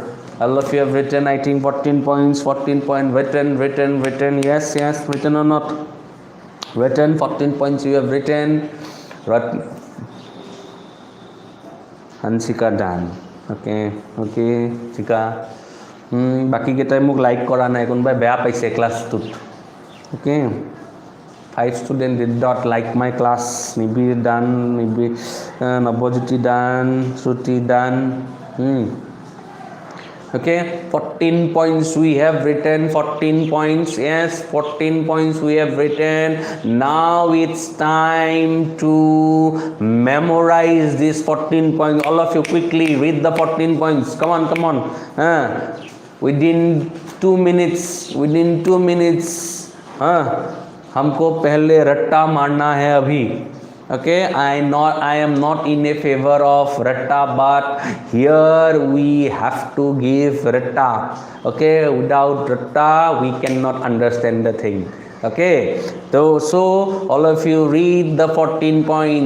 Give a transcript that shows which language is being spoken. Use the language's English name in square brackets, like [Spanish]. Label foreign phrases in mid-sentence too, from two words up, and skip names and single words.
[English] All of you have written, I think 14 points, written, yes, written or not? Written, 14 points you have written. Hansika done. [Assamese] Okay, Chika. বাকী কেইটাই মোক লাইক কৰা নাই, কোনোবাই বেয়া পাইছে ক্লাছটোত. [English] Okay, 5 students did not like my class. Maybe done, maybe Nabojiti done, Shruti done. Okay, 14 points we have written, 14 points, yes, 14 points we have written. Now it's time to memorize this 14 points. All of you quickly read the 14 points. Come on. Within 2 minutes, [Hindi] हमको पहले रट्टा मारना है अभी. [English] Okay, I am not in a favor of ratta, but here we have to give ratta. Okay, without ratta we cannot understand the thing. Okay, so all of you read the 14 points.